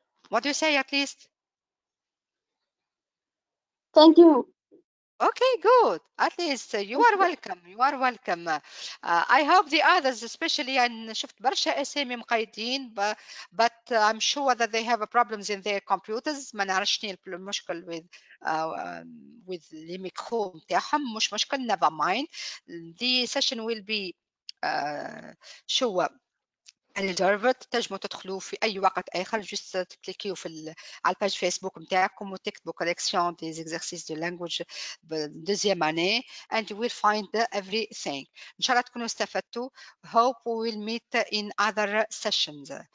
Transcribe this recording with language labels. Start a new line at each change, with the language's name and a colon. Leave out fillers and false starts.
English: What do you say at least? Thank you. Okay, good. At least you are welcome. You are welcome. I hope the others, especially
Arabic: أنا شفت برشا أسامي مقيدين,
English: but I'm sure that they have problems in their computers.
Arabic: ما نعرفش شنو المشكل
English: with
Arabic: الميكرو متاعهم. مش مشكل.
English: Never mind. The session will be
Arabic: شو الجربت. تنجموا تدخلوا في اي وقت اخر, جست تكليكيو على الباج فيسبوك نتاعكم وتكتبوا
French: collection des exercices de language deuxième année
English: and you will find everything.
Arabic: ان شاء الله تكونوا استفدتوا.
English: Hope we will meet in other sessions.